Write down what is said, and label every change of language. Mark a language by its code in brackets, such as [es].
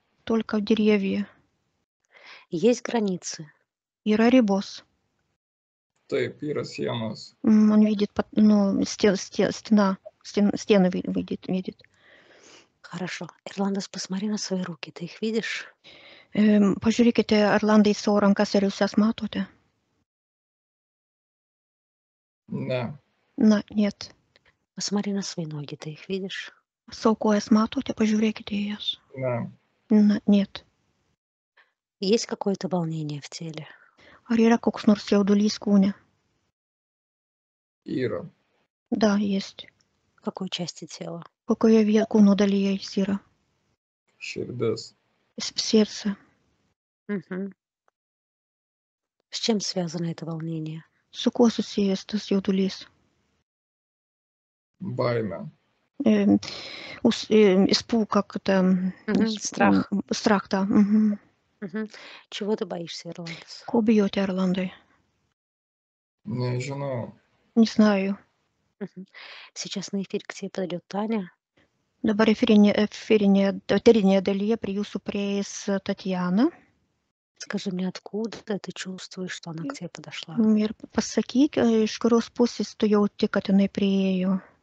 [ru] Только деревья. Есть границы? [lt] Yra ribos. Taip, yra sienos. [ru] Он видит, стена. стены видит. Хорошо. Ирландос, посмотри на свои руки. Ты их видишь? [lt] Pažiūrėkite, Erlandai, savo rankas, ar jūs jas matote? Ne. [ru] Na, нет. Посмотри на свои ноги. Ты их видишь? [lt] Savo kojas matote, pažiūrėkite į jas. Ne. [ru] Na, нет. Есть какое-то волнение в теле? [lt] Ar yra koks nors jaudulys kūne? Yra. [ru] Да, есть. В какой части тела? [lt] Kokioje kūno dalyje jis yra? Širdis. [ru] В сердце. Мгм. С чем связано это волнение? [lt] Su kuo susijęs tas jaudulys? Baime. [ru] Испуг, как это... Страх. Страх, да. Мгм. Мгм. Чего ты боишься, Ирландос? [lt] Ko bijote, Erlandai? Nežinau. [ru] Не знаю. Мгм. Сейчас на эфир к тебе подойдет Таня. [lt] Dabar eterinėje dalyje prie jūsų prieis Tatjana. [ru] Скажи мне, откуда ты чувствуешь, что она к тебе подошла? [lt] Ir pasakyk, iš kurios pusės tu jauti, kad jinai priėjo.